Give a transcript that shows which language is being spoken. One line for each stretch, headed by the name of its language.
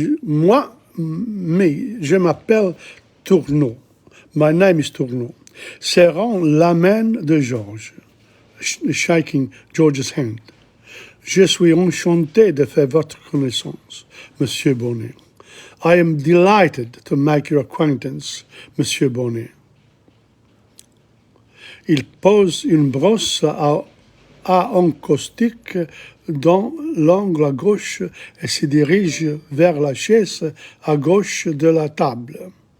French: Moi, je m'appelle Tourneau.
English: My name is Tourneau.
French: Serrant la main de Georges,
English: shaking George's hand.
French: Je suis enchanté de faire votre connaissance, Monsieur Bonnet.
English: I am delighted to make your acquaintance, Monsieur Bonnet.
French: Il pose une brosse à encaustique dans l'angle à gauche et se dirige vers la chaise à gauche de la table.